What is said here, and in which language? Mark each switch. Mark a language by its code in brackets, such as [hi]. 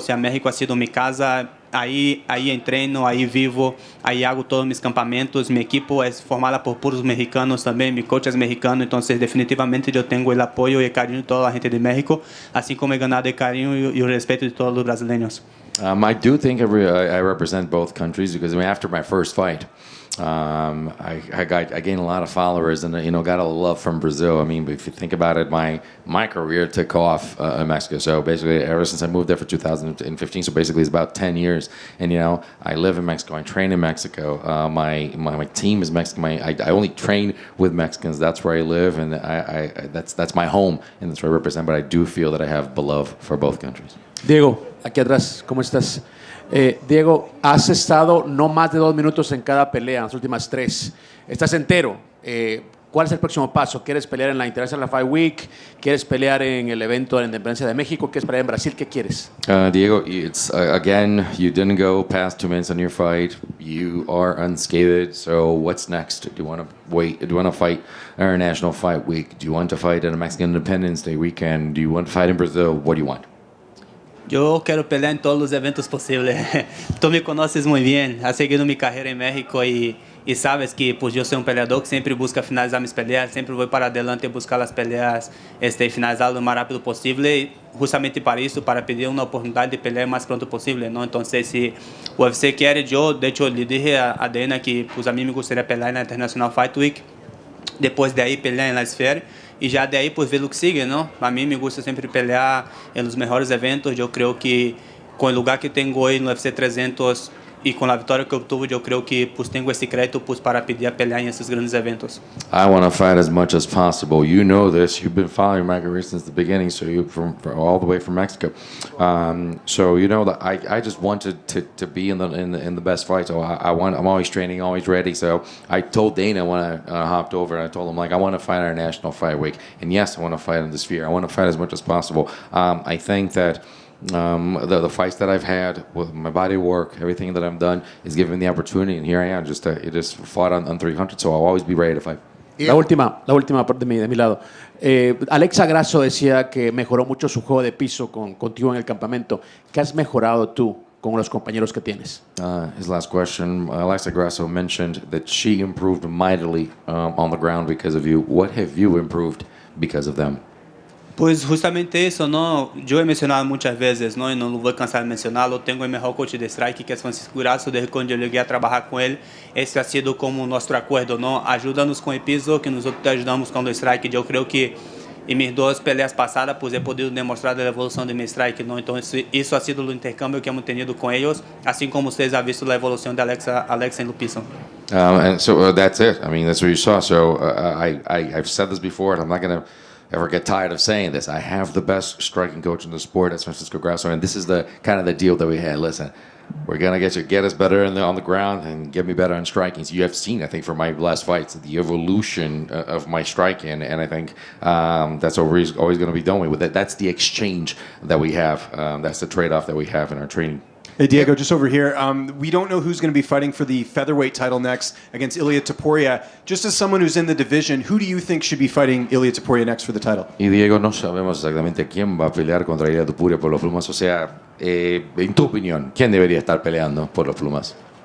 [pt] Se a México ha sido minha casa, aí treino, aí vivo, aí hago todos meus campamentos. Minha equipe é formada por puros mexicanos também, meu coach é mexicano, então definitivamente eu tenho o apoio e o carinho de toda a gente de México, assim como [es] he ganado [pt] o carinho e o respeito de todos os brasileiros. [en] I do think I represent both countries because after my first fight, I gained a lot of followers and got a love from Brazil. I mean, if you think about it, my career took off in Mexico. So basically, ever since I moved there for 2015, so basically it's about 10 years. And I live in Mexico. I train in Mexico. My team is Mexican. I only train with Mexicans. That's where I live, and that's my home, and that's where I represent. But I do feel that I have love for both countries. [es] Diego, aquí atrás, ¿cómo estás? Diego, has estado no más de 2 minutos en cada pelea, en las últimas 3. Estás entero. ¿Cuál es el próximo paso? ¿Quieres pelear en la International Fight Week? ¿Quieres pelear en el evento de la Independencia de México? ¿Quieres pelear en Brasil? ¿Qué quieres? [en] Diego, it's again, you didn't go past 2 minutes on your fight. You are unscathed. So what's next? Do you want to wait? Do you want to fight International Fight Week? Do you want to fight at a Mexican Independence Day weekend? Do you want to fight in Brazil? What do you want? [pt] Eu quero pelear em todos os eventos possíveis. Tu me conheces muito bem, has seguido minha carreira em México e sabes que por eu ser peleador que sempre busca finalizar minhas peleas, sempre vou para adelante e buscar as peleas finalizar o mais rápido possível, e justamente para isso, para pedir uma oportunidade de pelear o mais pronto possível, não? Então, se o UFC quer, eu lhe [es] dije a Dana que pues [pt] a mim me gostaria de pelear na International Fight Week, depois daí pelear na Sphere. E já daí, pues, ver o que sigue, não? A mim [es] me gusta [pt] sempre pelear nos melhores eventos. Eu creio que com o lugar que tenho hoje no UFC 300 e com a vitória que eu obtive, eu creio que pues, tenho esse crédito pues, para pedir a pelear em esses grandes eventos. [en] I want to fight as much as possible. You know this. You've been following my career since the beginning, so you from all the way from Mexico. So you know that I just wanted to be in the best fight. So I'm always training, always ready. So I told Dana when I hopped over, I told him I want to fight our National Fight Week, and yes, I want to fight in the Sphere. I want to fight as much as possible. I think that. The fights that I've had with my body work, everything that I've done is given the opportunity, and here I am. Just fought on 300, so I'll always be ready to fight. [es] La última parte de mi lado. Alexa Grasso decía que mejoró mucho su juego de piso contigo en el campamento. ¿Qué has mejorado tú con los compañeros que tienes? [en] His last question, Alexa Grasso mentioned that she improved mightily on the ground because of you. What have you improved because of them? [es] Pues justamente eso, ¿no? Yo he mencionado muchas veces, ¿no? Y no lo voy a cansar de mencionarlo. Tengo el mejor coach de strike, que es Francisco Grasso. Desde cuando yo llegué a trabajar con él, este ha sido como nuestro acuerdo, ¿no? Ayúdanos con el piso, que nosotros te ayudamos con el strike. Yo creo que en mis dos peleas pasadas, pues he podido demostrar la evolución de mi strike, ¿no? Entonces, eso ha sido el intercambio que hemos tenido con ellos, así como ustedes han visto la evolución de Alexa en el piso. [en] And so that's it. I mean, that's what you saw. So I've said this before, and I'm not going to ever get tired of saying this. I have the best striking coach in the sport. That's Francisco Grasso, and this is the kind of the deal that we had. Listen, we're gonna get us better on the ground and get me better on striking. So you have seen, I think, from my last fights, the evolution of my striking, and I think that's what we're always going to be doing with it. That's the exchange that we have. That's the trade-off that we have in our training. Hey, Diego, just over here. We don't know who's going to be fighting for the featherweight title next against Ilia Topuria. Just as someone who's in the division, who do you think should be fighting Ilia Topuria next for the title? [es] Y Diego, no sabemos exactamente quién va a pelear contra Ilia Topuria por los plumas. O sea, en tu opinión, ¿quién debería estar peleando por los plumas?